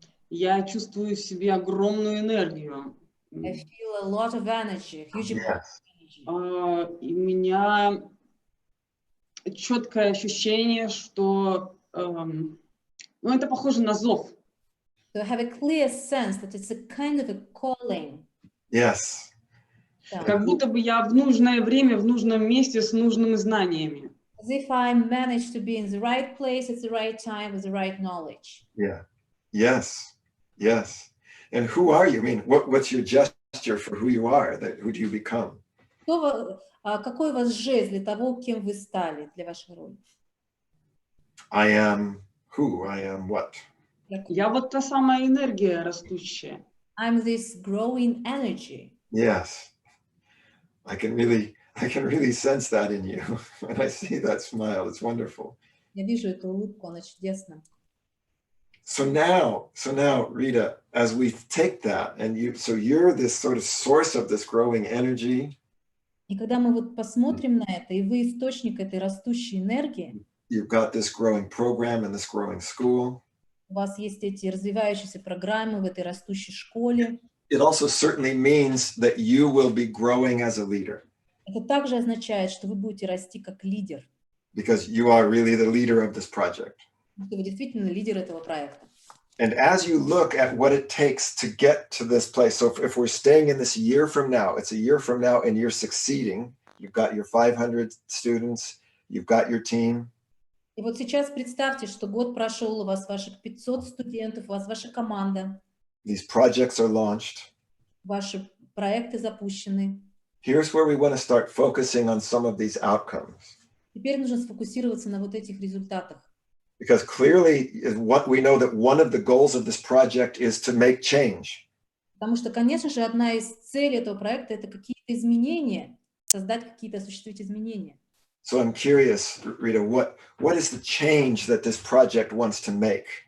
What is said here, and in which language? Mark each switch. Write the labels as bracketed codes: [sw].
[ru] Я чувствую в себе огромную энергию. [en] I feel a lot of energy, huge amount of energy. [ru] И у меня четкое ощущение, что это похоже на зов. [en] So I have a clear sense that it's a kind of a calling. Yes. [ru] Да. Как будто бы я в нужное время, в нужном месте с нужными знаниями. [en] As if I managed to be in the right place at the right time with the right knowledge. Yeah. Yes. Yes. And who are you? I mean, what's your gesture for who you are? Who do you become? [ru] Какой у вас жест для того, кем вы стали, для вашей роли? [en] I am who? I am what? [ru] Я вот та самая энергия растущая. [en] I'm this growing energy. Yes. I can really sense that in you. When I see that smile, it's wonderful. [ru] Я вижу эту улыбку, она чудесна. [en] So now, Rita, as we take that, and you're this sort of source of this growing energy. [ru] И когда мы вот посмотрим на это, и вы источник этой растущей энергии, [en] you've got this growing program and this growing school. [ru] У вас есть эти развивающиеся программы в этой растущей школе. [en] It also certainly means that you will be growing as a leader. [ru] Это также означает, что вы будете расти как лидер. [en] Because you are really the leader of this project. [ru] Что вы действительно лидер этого проекта. [en] And as you look at what it takes to get to this place, so if we're staying in this year from now, it's a year from now and you're succeeding, you've got your 500 students, you've got your team. [ru] И вот сейчас представьте, что год прошел, у вас ваших 500 студентов, у вас ваша команда. [en] These projects are launched. [ru] Ваши проекты запущены. [en] Here's where we want to start focusing on some of these outcomes. [ru] Теперь нужно сфокусироваться на вот этих результатах. [en] Because clearly, we know that one of the goals of this project is to make change. [ru] Потому что, конечно же, одна из целей этого проекта — это какие-то изменения, создать какие-то, осуществить изменения. [en] So I'm curious, Rita, what is the change that this project wants to make?